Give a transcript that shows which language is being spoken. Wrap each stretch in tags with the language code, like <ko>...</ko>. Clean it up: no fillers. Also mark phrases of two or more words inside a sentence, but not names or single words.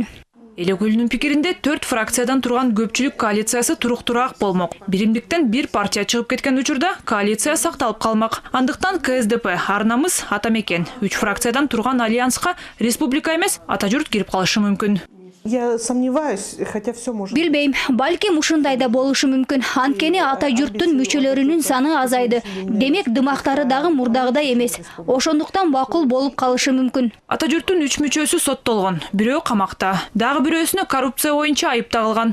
<ky>Эл өкүлүнүн пикиринде 4 фракциядан турган көпчүлүк коалициясы туруктуураак болмок. Биримдиктен бир партия чыгып кеткен учурда коалиция сакталып калмак. Андыктан КСДП, Арнамыз, Атамекен 3 фракциядан турган альянска республика эмес, ата журт кирип калышы мүмкүн.</ky> <ru>Я сомневаюсь, хотя все может.</ru> <ky>Билбейм, балким ушундай да болушу мүмкүн. Анткени ата журттун мүчөлөрүнүн саны азайды. Демек дымактары дагы мурдагыдай эмес. Ошондуктан макул болуп калышы мүмкүн. Ата журттун 3 мүчөсү соттолгон, бирөө камакта, дагы бирөөсүнө коррупция боюнча айып тагылган.</ky>